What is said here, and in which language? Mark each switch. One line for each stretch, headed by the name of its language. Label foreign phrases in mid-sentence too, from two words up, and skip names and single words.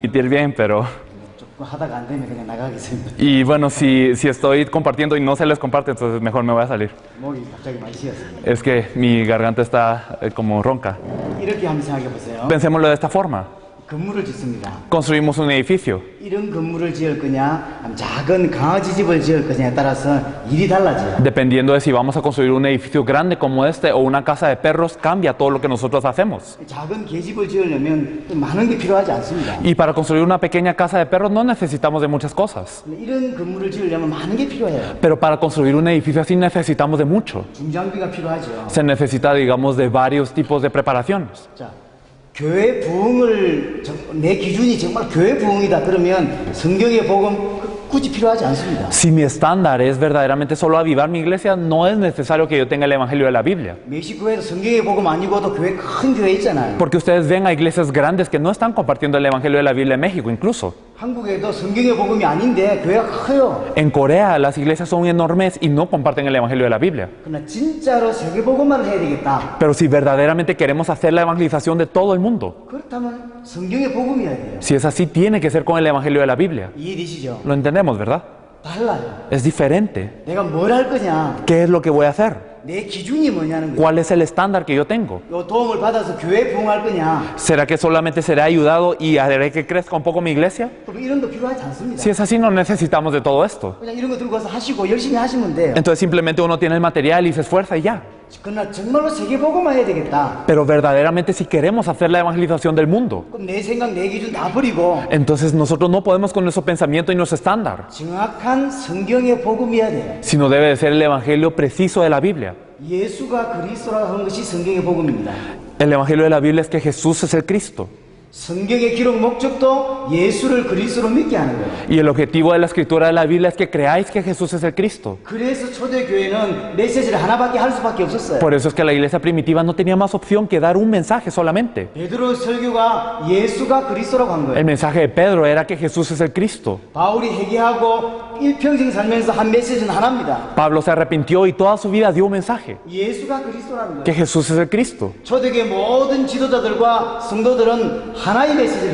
Spanish: transmitir bien, pero...
Korean: 조금 하다가 안 되면 그냥 나가겠습니다.
Spanish: Y bueno, si estoy compartiendo y no se les comparte, entonces mejor me voy a salir.
Korean: 목이 갑자기 많이 쉬었습니다.
Spanish: Es que mi garganta está como ronca.
Korean: 이렇게 한번 생각해 보세요.
Spanish: Pensémoslo de esta forma.
Korean: 건물을 짓습니다.
Spanish: Construimos un edificio.
Korean: 이런 건물을 지을 거냐, 아니면 작은 강아지 집을 지을 거냐에 따라서 일이 달라져요.
Spanish: Dependiendo de si vamos a construir un edificio grande como este o una casa de perros, cambia todo lo que nosotros hacemos.
Korean: 작은 개집을 지으려면 많은 게 필요하지 않습니다.
Spanish: Y para construir una pequeña casa de perros no necesitamos de muchas cosas.
Korean: 이런 건물을 지으려면 많은 게 필요해요.
Spanish: Pero para construir un edificio así necesitamos de mucho.
Korean: 중장비가 필요하죠.
Spanish: Se necesita, digamos, de varios tipos de preparaciones.
Korean: 자, 교회 부흥을 내 기준이 정말 교회 부흥이다 그러면 성경의 복음 굳이 필요하지 않습니다.
Spanish: Si mi estándar es verdaderamente solo avivar mi iglesia, no es necesario que yo tenga el evangelio de la Biblia.
Korean: 멕시코에도 성경의 복음 아니고도 교회 큰 교회 있잖아요.
Spanish: Porque ustedes ven a iglesias grandes que no están compartiendo el evangelio de la Biblia en México, incluso.
Korean: 한국에도 성경의 복음이 아닌데 교회가 커요.
Spanish: En Corea las iglesias son enormes y no comparten el evangelio de la Biblia.
Korean: 그러나 진짜로 세계 복음만을 해야 되겠다.
Spanish: Pero si verdaderamente queremos hacer la evangelización de todo el mundo,
Korean: 그렇다면 성경의 복음이어야 돼요.
Spanish: si es así, tiene que ser con el evangelio de la Biblia.
Korean: 이해되시죠?
Spanish: Lo entendemos, ¿verdad?
Korean: 달라요.
Spanish: Es diferente.
Korean: 내가 뭘 할 거냐,
Spanish: ¿Qué es lo que voy a hacer?
Korean: 내 기준이 뭐냐는 거예요.
Spanish: ¿Cuál es el estándar que yo tengo?
Korean: 요 도움을 받아서 교회 부흥할 거냐,
Spanish: ¿Será que solamente seré ayudado y haré que crezca un poco mi iglesia?
Korean: 그럼 이런 거 필요하지 않습니다.
Spanish: Si es así, no necesitamos de todo esto.
Korean: 그냥 이런 거 들고 와서 하시고 열심히 하시면 돼요.
Spanish: Entonces simplemente uno tiene el material y se esfuerza y ya.
Korean: 그러나 정말로 세계 복음만 해야 되겠다.
Spanish: Pero verdaderamente si queremos hacer la evangelización del mundo,
Korean: 그럼 내 생각, 내 기준 다 버리고
Spanish: entonces nosotros no podemos con nuestro pensamiento y nuestro estándar,
Korean: 정확한 성경의 복음이어야 돼요.
Spanish: sino debe de ser el evangelio preciso de la Biblia.
Korean: 예수가 그리스도라고 하는 것이 성경의 복음입니다.
Spanish: El evangelio de la Biblia es que Jesús es el Cristo.
Korean: 성경의 기록 목적도 예수를 그리스도로 믿게 하는 거예요.
Spanish: Y el objetivo de la escritura de la Biblia es que creáis que Jesús es el Cristo.
Korean: 그래서 초대교회는 메시지를 하나밖에 할 수밖에 없었어요.
Spanish: Por eso es que la iglesia primitiva no tenía más opción que dar un mensaje solamente.
Korean: 베드로 설교가 예수가 그리스도라고 한 거예요.
Spanish: El mensaje de Pedro era que Jesús es el Cristo.
Korean: 바울이 회개하고 일평생 살면서 한 메시지는 하나입니다.
Spanish: Pablo se arrepintió y toda su vida dio un mensaje,
Korean: 예수가 그리스도라는
Spanish: que
Korean: 거예요.
Spanish: Jesús es el Cristo.
Korean: 초대교회 모든 지도자들과 성도들은 하나의 메시지를